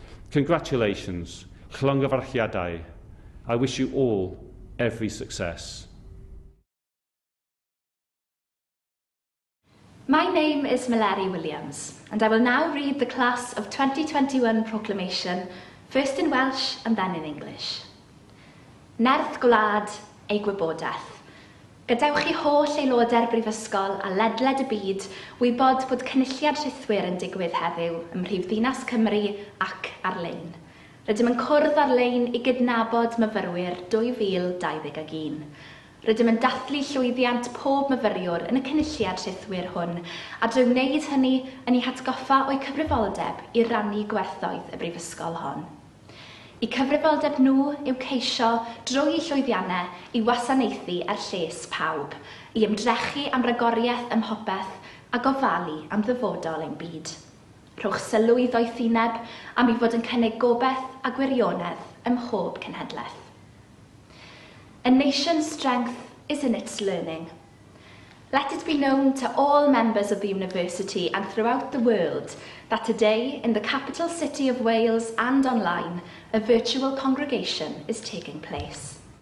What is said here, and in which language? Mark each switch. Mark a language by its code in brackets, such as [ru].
[en] Congratulations. [cy] Llongyfarchiadau. [en] I wish you all every success. My name is Mallory Williams, and I will now read the Class of 2021 proclamation, first in Welsh and then in English. [cy] Nerth gwlad ei gwybodaeth. Gadewch chi holl aelodau'r Brifysgol a ledled y byd wybod bod cynulliad rhythwyr yn digwydd heddiw ym Mhrifddinas Cymru ac ar-lein. Rydym yn cwrdd ar-lein I gydnabod myfyrwyr 2021. Rydym yn dathlu llwyddiant pob myfyriwr yn y cynulliad rhythwyr hwn a drwy wneud hynny yn ei hatgoffa o'i cyfrifoldeb I rannu gwerthoedd y Brifysgol hon. I cyfrifoldeb nhw yw ceisio drwy llwyddiannau i wasanaethu ar lles pawb, i ymdrechu am ragoriaeth ym mhopeth a gofalu am ddyfodol ein byd. Rhowch sylw i ddoethineb am ei fod yn cynnig gobeith a gwirionedd ym mhob cenhedlaeth. [en] A nation's strength is in its learning. Let it be known to all members of the university and throughout the world that today, in the capital city of Wales and online, a virtual congregation is taking place.